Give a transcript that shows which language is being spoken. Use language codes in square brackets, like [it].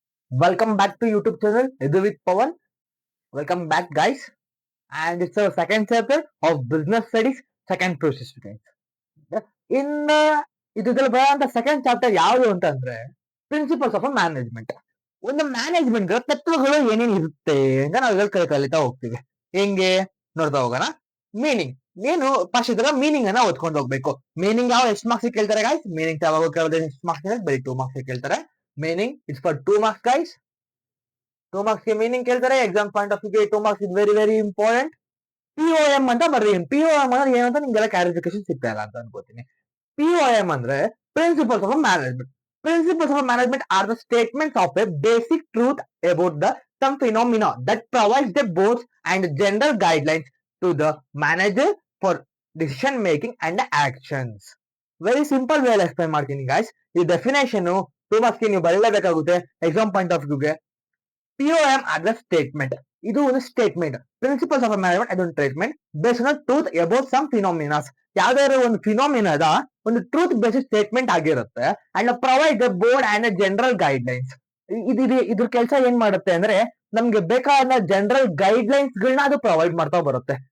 [en] Welcome back to YouTube channel Edu with Pawan. Welcome back, guys. And it's our second chapter of business studies, second process, guys. [kn] ಇನ್ನ ಇದ್ರಲ್ಲಿ ಬರೋಂತ second chapter ಯಾವುದು ಅಂತಂದ್ರೆ principles of management. ಒಂದು management ತತ್ವಗಳು ಏನೇನು ಇರುತ್ತೆ ಅಂತ ನಾವು ಕಲಿತಾ ಹೋಗ್ತೀವಿ. ಹೆಂಗೆ ನೋಡ್ತಾ ಹೋಗೋಣ. ಮೀನಿಂಗ್ ನೀನು ಫಸ್ಟ್ ಇದ್ರಾಗ ಮೀನಿಂಗ್ ಅನ್ನ ಓದ್ಕೊಂಡು ಹೋಗ್ಬೇಕು. ಮೀನಿಂಗ್ ಯಾವ ಎಷ್ಟು ಮಾರ್ಕ್ಸ್ ಕೇಳ್ತಾರೆ ಗೈಸ್? ಮೀನಿಂಗ್ ಯಾವಾಗ ಕೇಳೋದು ಎಷ್ಟು ಮಾರ್ಕ್ಸ್? ಬರೀ 2 ಮಾರ್ಕ್ಸ್ ಕೇಳ್ತಾರೆ. [en] Meaning it's for 2 marks guys. [kn] 2 marks ಗೆ ಮೀನಿಂಗ್ ಕೇಳ್ತಾರೆ. [en] Exam point of view 2 marks is very very important. [kn] POM ಅಂತ ಬರ್ರಿ. POM ಅಂದ್ರೆ ಏನಂತ ನಿಮ್ಗೆಲ್ಲ ಕ್ಲಾರಿಫಿಕೇಶನ್ ಸಿಗ್ತಾ ಇಲ್ಲ ಅಂತ ಅನ್ಕೋತೀನಿ. POM ಅಂದ್ರೆ principles of management. [en] Principles of management are the statements of a basic truth about some phenomena that provides the boards and general guidelines to the manager for decision making and actions. Very simple way explain [kn] ಮಾಡ್ತೀನಿ [en] guys. [kn] ಈ definition 2 marks ನೀವು ಬರೀಲೇಬೇಕಾಗುತ್ತೆ [en] Exam point of ವ್ಯೂಗೆ. POM as a statement. [kn] ಇದು ಒಂದು [en] Statement. Principles of management [kn] ಅದೊಂದು [en] Statement based on truth about some phenomenas. [kn] ಯಾವ್ದಾದ್ರು ಒಂದು ಫಿನಾಮಿನಾದ ಒಂದು truth basis statement ಆಗಿರುತ್ತೆ. [en] And provide the board and general guidelines. [kn] ಇದ್ರ ಕೆಲಸ ಏನ್ ಮಾಡುತ್ತೆ ಅಂದ್ರೆ ನಮ್ಗೆ ಬೇಕಾದ ಜನರಲ್ ಗೈಡ್ ಲೈನ್ಸ್ ಗಳನ್ನ ಅದು ಪ್ರೊವೈಡ್ ಮಾಡ್ತಾ ಬರುತ್ತೆ.